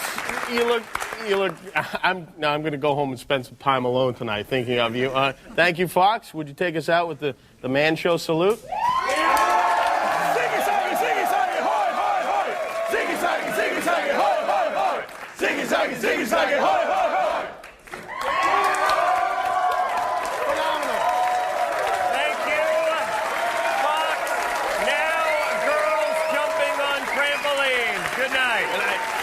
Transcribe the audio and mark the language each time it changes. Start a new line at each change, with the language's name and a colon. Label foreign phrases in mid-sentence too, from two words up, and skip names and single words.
English: You look, I'm going to go home and spend some time alone tonight thinking of you. Thank you, Fox. Would you take us out with the Man Show salute? Ziggy, zaggy, hoy, hoy, hoy! Phenomenal. Thank you, Fox. Now, girls jumping on trampolines. Good night. Good night.